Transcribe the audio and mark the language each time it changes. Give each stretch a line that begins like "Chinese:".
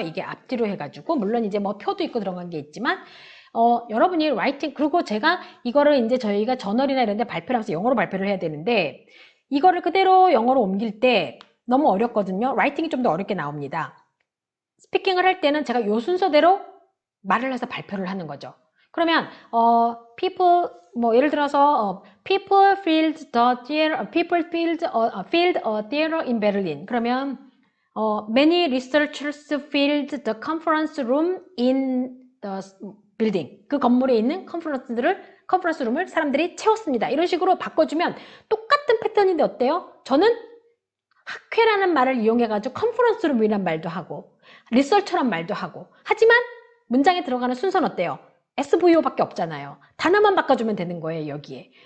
Korean: 이게 앞뒤로 해가지고 물론 이제 뭐 표도 있고 들어간 게 있지만 여러분이 라이팅 그리고 제가 이거를 이제 저희가 저널이나 이런 데 발표를 하면서 영어로 발표를 해야 되는데 이거를 그대로 영어로 옮길 때 너무 어렵거든요. 라이팅이 좀 더 어렵게 나옵니다. 스피킹을 할 때는 제가 요 순서대로 말을 해서 발표를 하는 거죠. 그러면
English: people
Korean: 뭐 예를 들어서
English: people filled the theater, people filled a theater in Berlin.
Korean: 그러면
English: many researchers filled the conference room in the building.
Korean: 그 건물에 있는 컨퍼런스 룸을 사람들이 채웠습니다. 이런 식으로 바꿔주면 똑같은 패턴인데 어때요? 저는 학회라는 말을 이용해가지고 컨퍼런스 룸이란 말도 하고 리서처란 말도 하고 하지만 문장에 들어가는 순서는 어때요? SVO밖에 없잖아요. 단어만 바꿔주면 되는 거예요. 여기에.